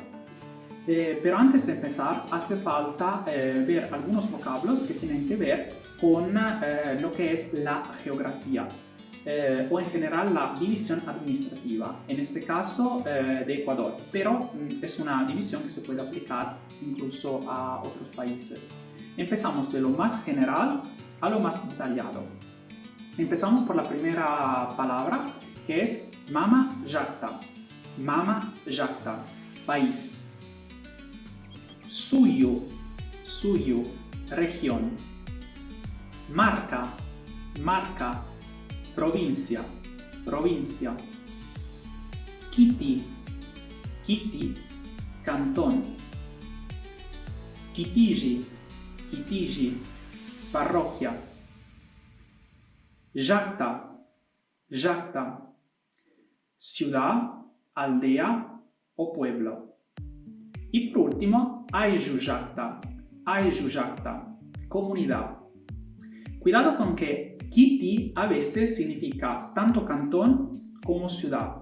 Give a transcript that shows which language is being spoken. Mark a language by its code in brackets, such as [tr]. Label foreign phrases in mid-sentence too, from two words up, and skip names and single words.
[es] Pero antes de empezar, hace falta ver algunos vocablos que tienen que ver con lo que es la geografía o en general la división administrativa, en este caso de Ecuador, pero es una división que se puede aplicar incluso a otros países. Empezamos de lo más general a lo más detallado. Empezamos por la primera palabra, que es [qu] Mama Jakta, [es] país. Suyu, región. Marca, provincia. Kiti, cantón. Kitiji, parroquia. Jakta, ciudad, aldea o pueblo. Y por último, [qu] Aiju Jakta, [es] comunidad. Cuidado con que Kiti a veces significa tanto cantón como ciudad.